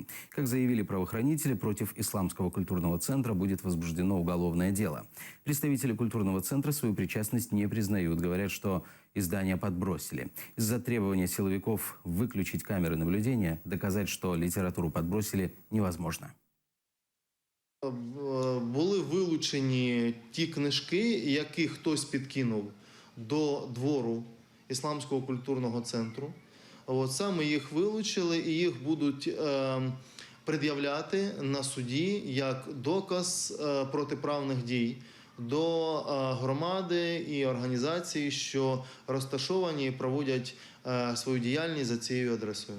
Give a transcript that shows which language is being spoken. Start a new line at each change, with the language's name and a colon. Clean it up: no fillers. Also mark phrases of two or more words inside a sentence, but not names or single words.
Russian: Как заявили правоохранители, против Исламского культурного центра будет возбуждено уголовное дело. Представители культурного центра свою причастность не признают. Говорят, что издание подбросили. Из-за требования силовиков выключить камеры наблюдения доказать, что литературу подбросили, невозможно.
Ukrainian: Були вилучені ті книжки, які хтось підкинув до двору Ісламського культурного центру. Саме їх вилучили і їх будуть пред'являти на суді як доказ протиправних дій до громади і організацій, що розташовані і проводять свою діяльність за цією адресою.